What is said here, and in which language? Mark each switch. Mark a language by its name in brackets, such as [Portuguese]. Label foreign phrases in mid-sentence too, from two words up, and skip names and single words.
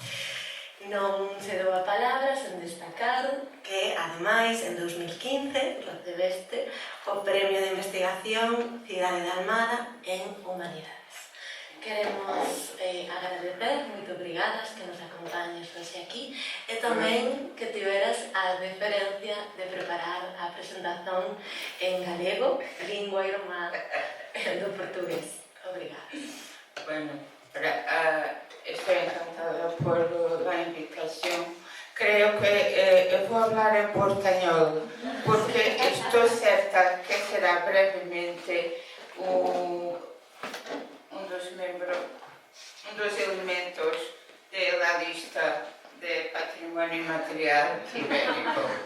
[Galician] Non se dou a palabra sen destacar que, ademais, en 2015 recebeste o Premio de Investigación Cidade de Almada en Humanidades. Queremos agradecer, moito obrigadas que nos acompañes hoxe aquí e tamén que tiveras a deferencia de preparar a presentación en galego, lingua irmá do portugués. Obrigada. [Spanish] Bueno, estoy encantada por la invitación. Creo que voy a hablar en portuñol porque estoy certa que será brevemente un dos elementos de la lista de patrimonio inmaterial ibérico.